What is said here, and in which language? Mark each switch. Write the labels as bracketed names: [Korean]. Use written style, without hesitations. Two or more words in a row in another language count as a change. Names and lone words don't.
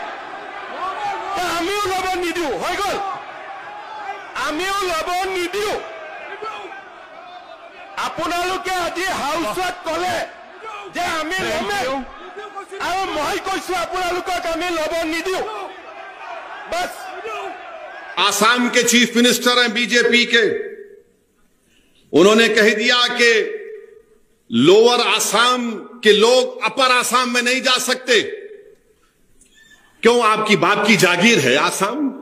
[Assamese] আমিও ল'ব নিদিওঁ, হৈ গ'ল। আমিও ল'ব নিদিওঁ। আপোনালোকে আজি হাউচত ক'লে যে আমি ল'মেই, আৰু মই কৈছো আপোনালোকক আমি ল'ব নিদিওঁ। [Hindi] बस आसाम के [English] chief minister [Hindi] हैं बीजेपी के, उन्होंने कह दिया कि लोअर आसाम के लोग अपर आसाम में नहीं जा सकते। क्यों आपकी बाप की जागीर है आसाम?